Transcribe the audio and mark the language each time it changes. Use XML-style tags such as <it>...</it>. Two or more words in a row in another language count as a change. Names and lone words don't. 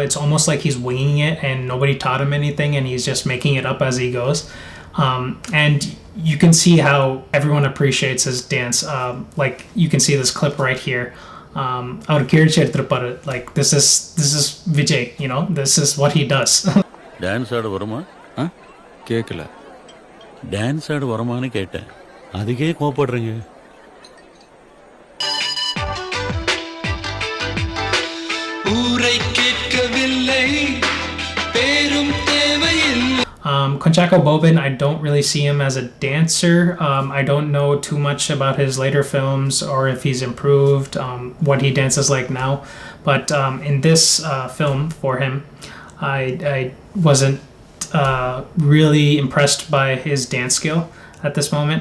<en>It's almost like he's winging it, and nobody taught him anything, and he's just making it up as he goes. And you can see how everyone appreciates his dance. Like you can see this clip right here. Like this is Vijay. This is what he does.</en> <ta>Dance ஆடு வருமா? ஹா? கேக்கல. Dance ஆடு வருமான்னு கேட்டா. Adike கோபப்படுறீங்க. ஊரை கேட்கவில்லை பேரும் தேவையில்லை.</ta> <en>Kunchacko Boban, I don't really see him as a dancer. I don't know too much about his later films or if he's improved, what he dances like now. But in this film for him, I wasn't really impressed by his dance skill at this moment.</en>